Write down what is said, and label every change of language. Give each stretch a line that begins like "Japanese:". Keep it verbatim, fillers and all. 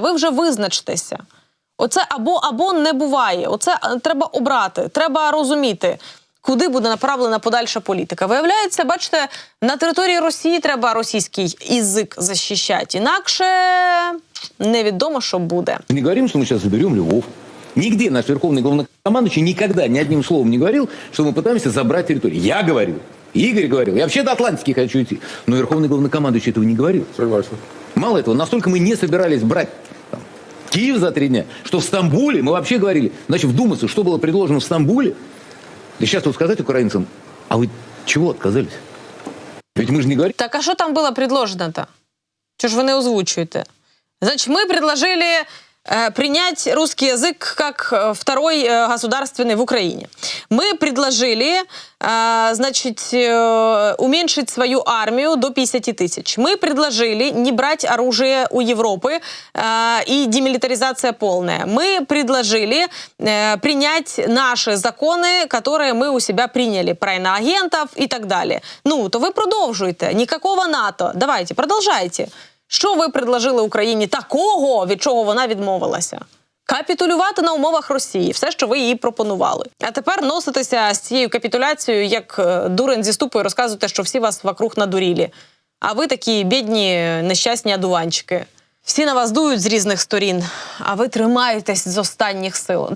Ukrainian: Ви вже визначтеся. Оце або-або не буває. Оце треба обрати, треба розуміти, куди буде направлена подальша політика. Виявляється, бачите, на території Росії треба російський язик захищати. Інакше невідомо, що буде.
Russian: Не говорим, що ми зараз заберемо Львов. Нигде наш верховный главнокомандующий никогда ни одним словом не говорил, что мы пытаемся забрать территорию. Я говорил, Игорь говорил, я вообще до Атлантики хочу идти. Но верховный главнокомандующий этого не говорил. Согласен. Мало этого, настолько мы не собирались брать там Киев за три дня, что в Стамбуле мы вообще говорили, значит, вдуматься, что было предложено в Стамбуле. И сейчас тут сказать украинцам, а вы чего отказались? Ведь мы же не говорим. Так а что там было предложено-то? Чего ж вы не озвучиваете? Значит, мы предложили принять русский язык как второй государственный в Украине. Мы предложили, значит, уменьшить свою армию до пятьдесят тысяч. Мы предложили не брать оружие у Европы и демилитаризация полная. Мы предложили принять наши законы, которые мы у себя приняли, про иноагентов и так далее.
Ukrainian: Ну, то вы продовжуйте.
Russian: Никакого НАТО.
Ukrainian: Давайте, продовжайте. Що ви предложили Україні такого, від чого вона відмовилася? Капітулювати на умовах Росії. Все, що ви їй пропонували. А тепер носитеся з цією капітуляцією, як дурень зі ступою, розказуєте, що всі вас вокруг надурілі. А ви такі бідні, нещасні одуванчики. Всі на вас дують з різних сторін, а ви тримаєтесь з останніх сил.